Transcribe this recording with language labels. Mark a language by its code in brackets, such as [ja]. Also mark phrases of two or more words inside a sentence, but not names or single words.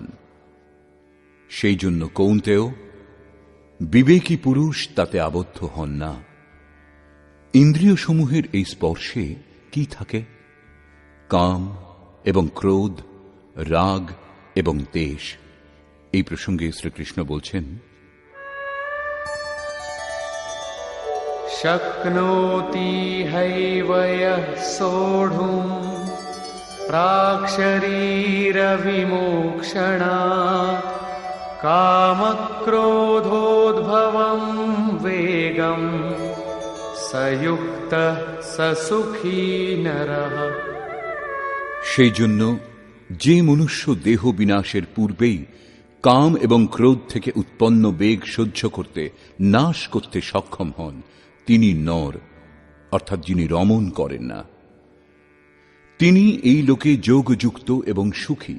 [bn] সেই জন্য কৌন্তেয়, বিবেকী পুরুষ তাতে আবদ্ধ হন না। ইন্দ্রিয়সমূহের এই স্পর্শে কি থাকে? কাম এবং ক্রোধ, রাগ এবং দ্বেষ। এই প্রসঙ্গে শ্রীকৃষ্ণ বলছেন, [sa] शक्नोति हैव यः सोढुम् प्राक्शरीरविमोक्षणात् कामक्रोधोद्भवं वेगं स युक्तः स सुखी नरः। [bn] সেই জন্য যে মনুষ্য দেহ বিনাশের পূর্বেই কাম এবং ক্রোধ থেকে উৎপন্ন বেগ সহ্য করতে, নাশ করতে সক্ষম হন, তিনি নর, অর্থাৎ যিনি রমণ করেন না। তিনি এই লোকে যোগযুক্ত এবং সুখী।